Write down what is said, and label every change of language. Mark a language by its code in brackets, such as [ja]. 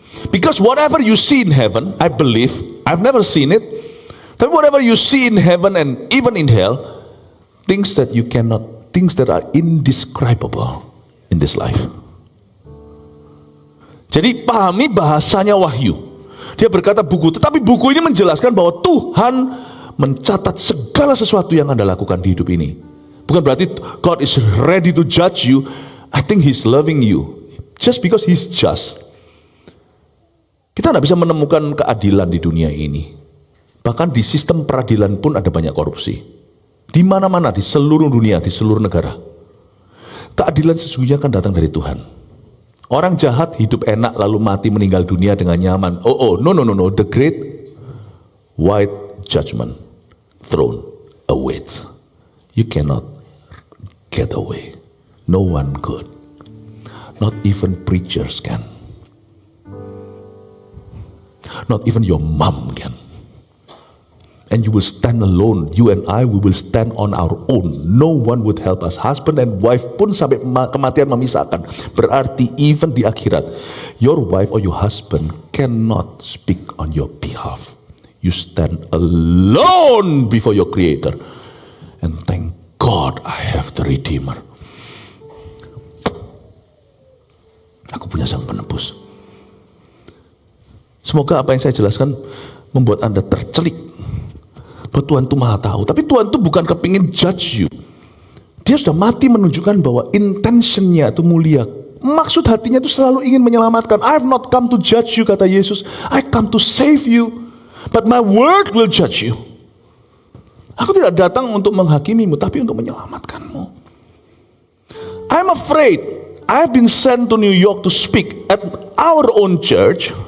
[en] Because whatever you see in heaven, I believe, I've never seen it, but whatever you see in heaven and even in hell, things that are indescribable in this life. [id] Jadi pahami bahasanya Wahyu. Dia berkata buku, tetapi buku ini menjelaskan bahwa Tuhan mencatat segala sesuatu yang Anda lakukan di hidup ini. Bukan berarti [en] God is ready to judge you. I think He's loving you. Just because He's just. [id] Kita tidak bisa menemukan keadilan di dunia ini. Bahkan di sistem peradilan pun ada banyak korupsi. Di mana-mana, di seluruh dunia, di seluruh negara. Keadilan sesungguhnya akan datang dari Tuhan. Orang jahat hidup enak lalu mati meninggal dunia dengan nyaman. [en] No. The great white judgment throne awaits. You cannot get away. No one could. Not even preachers can. Not even your mom can. And you will stand alone. You and I, we will stand on our own. No one would help us. Husband and wife [id] pun sampai kematian memisahkan. Berarti [en] even [id] di akhirat, [en] your wife or your husband cannot speak on your behalf. You stand alone before your Creator. And thank God I have the Redeemer. [id] Aku punya sang penebus. Semoga apa yang saya jelaskan membuat Anda tercelik. Bahwa Tuhan itu maha tahu. Tapi Tuhan itu bukan kepingin [en] judge you. [id] Dia sudah mati menunjukkan bahwa intentionnya itu mulia. Maksud hatinya itu selalu ingin menyelamatkan. [en] I have not come to judge you, [id] kata Yesus. [en] I come to save you. But my word will judge you. [id] Aku tidak datang untuk menghakimimu, tapi untuk menyelamatkanmu. [en] I'm afraid I have been sent to New York to speak at our own church.